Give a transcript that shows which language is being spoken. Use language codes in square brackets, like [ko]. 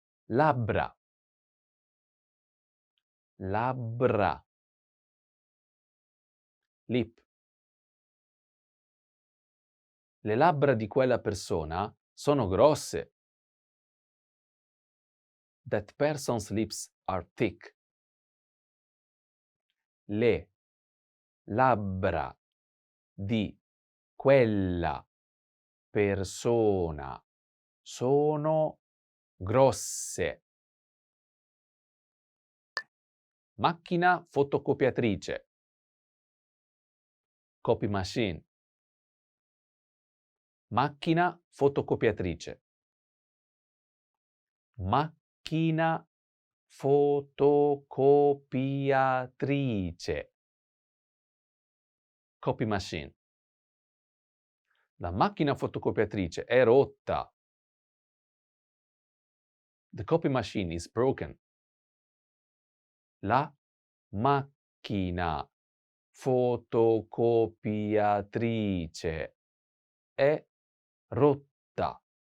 [it] Labbra. labbra, lip. Le labbra di quella persona sono grosse. [en] That person's lips are thick. [it] Le labbra di quella persona sono grosse. Macchina fotocopiatrice. [en] Copy machine. [it] Macchina fotocopiatrice. Macchina fotocopiatrice. [en] Copy machine. [it] La macchina fotocopiatrice è rotta. [en] The copy machine is broken. [it] La macchina fotocopiatrice è rotta.